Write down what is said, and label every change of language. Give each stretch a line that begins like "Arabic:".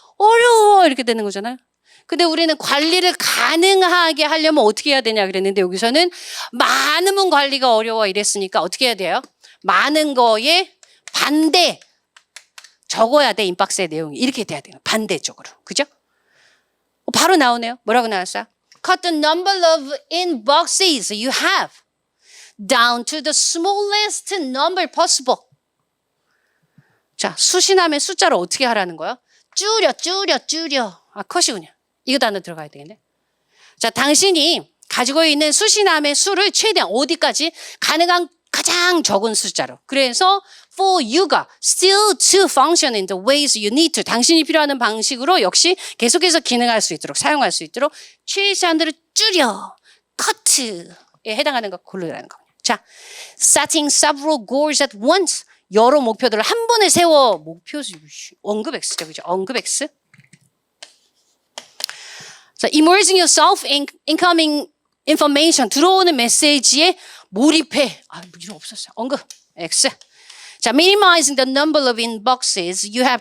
Korean: 어려워 이렇게 되는 거잖아요. 근데 우리는 관리를 가능하게 하려면 어떻게 해야 되냐 그랬는데 여기서는 많으면 관리가 어려워 이랬으니까 어떻게 해야 돼요? 많은 거에 반대 적어야 돼. 인박스의 내용이 이렇게 돼야 돼요. 반대쪽으로. 그죠? 바로 나오네요. 뭐라고 나왔어요?
English: Cut the number of inboxes you have down to the smallest number possible.
Korean: 자, 수신함의 숫자를 어떻게 하라는 거예요? 줄여. 컷이군요. 이거 단어 들어가야 되겠네. 자, 당신이 가지고 있는 수신함의 수를 최대한 어디까지? 가능한 가장 적은 숫자로. 그래서
English: for you가 still to function in the ways you need to.
Korean: 당신이 필요한 방식으로 역시 계속해서 기능할 수 있도록 사용할 수 있도록 최소한으로 줄여. cut에 해당하는 거 고르라는 겁니다.
English: 자, setting several goals at once.
Korean: 여러 목표들을 한 번에 세워. 목표 언급 X죠. 그죠? 언급 X.
English: 자, immersing yourself in incoming information.
Korean: 들어오는 메시지에 몰입해. 이름 없었어요. 언급 X. 자,
English: minimizing the number of inboxes you have.